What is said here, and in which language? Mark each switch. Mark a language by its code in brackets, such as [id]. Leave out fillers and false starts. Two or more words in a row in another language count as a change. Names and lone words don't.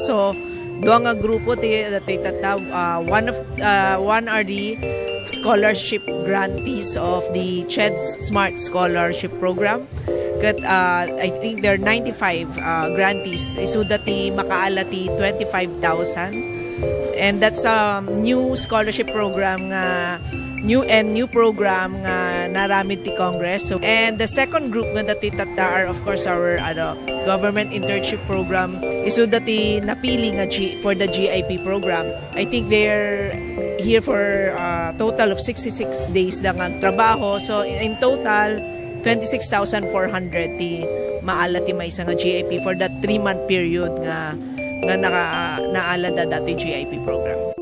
[ilo] So, doon nga grupo ti datoy tata, [en] one are the scholarship grantees of the CHED's Smart Scholarship Program. Kat, I think there are 95 grantees. [ilo] Isu dati makaalati 25,000. [en] And that's a new scholarship program nga new program [ilo] nga naramid ti Congress. [en] So, and the second group [ilo] nga dati tata [en] are of course our government internship program. [ilo] Isu dati napili nga [en] for the GIP program. I think they're here for a total of 66 days [tl] lang ang trabaho. [en] So in total 26,400 [ilo] ti maala ti may nga [en] GIP for that 3-month period [ilo] nga naala da dati [en] GIP program.